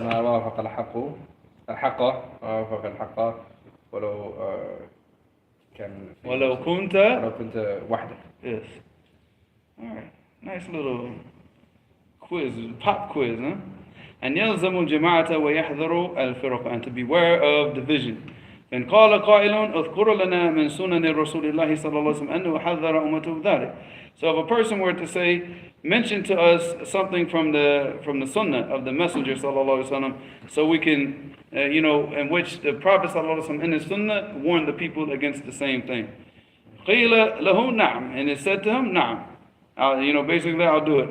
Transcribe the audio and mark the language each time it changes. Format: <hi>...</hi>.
<ar>ما وافق الحق وافق الحق ولو كان ولو كنت. ولو كنت وحدك.</ar> <en>Yes. Alright, nice little quiz, pop quiz, huh? And</en> <ar>يلزم الجماعة ويحذر الفرق,</ar> <en>and to beware of division.</en> <ar>إن قال قائل اذكر لنا من سنن رسول الله صلى الله عليه وسلم أنه حذر أمته ذلك.</ar> <en>So if a person were to say, mention to us something from the sunnah of the Messenger sallallahu alaihi wasallam, so we can, in which the Prophet sallallahu alaihi wasallam in his sunnah warned the people against the same thing.</en> <ar>قيل له نعم,</ar> <en>and it said to him, نعم. Basically I'll do it.</en>